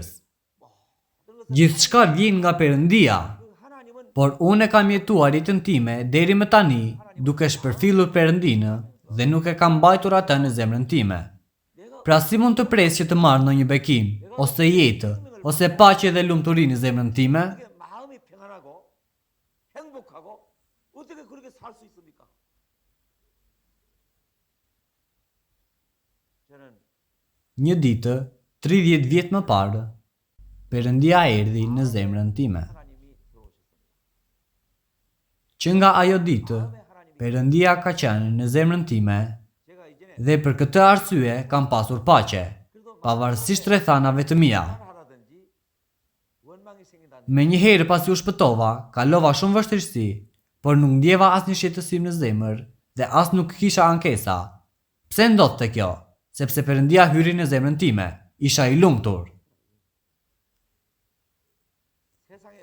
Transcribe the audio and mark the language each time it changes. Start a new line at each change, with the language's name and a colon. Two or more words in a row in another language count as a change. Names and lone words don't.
Albanian: Gjithçka vjen nga Perëndia,
Korean: 하나님은
Albanian: por unë e kam jetuar jetën time deri më tani duke shpërfillur Perëndinë dhe nuk e kam mbajtur atë në zemrën time. Pra si mund të pres që të marr ndonjë bekim, ose jetë, ose paqe dhe lumturi në zemrën time?
Korean: 어떻게 마음이 평안하고 행복하고 어떻게 그렇게 살 수 있습니까? 저는
Albanian: Një ditë, 30 vjet më parë, Perëndia erdhi në zemrën time.
Korean: 하나님이 들어오셨습니다.
Albanian: Që nga ajo ditë, Perëndia ka qenë në zemrën time
Korean: 제가 이전에
Albanian: dhe për këtë arsye kam pasur paqe, pavarësisht rrethanave të mia.
Korean: 하라든지 원망이 생긴다는
Albanian: Me një herë pasi u shpëtova, kalova shumë vështirësi, por nuk ndjeva asnjë shqetësim në zemër dhe as nuk kisha ankesa. Pse ndodhte kjo? Sepse Perëndia hyri në zemrën time, isha i lumtur.
Korean: 세상에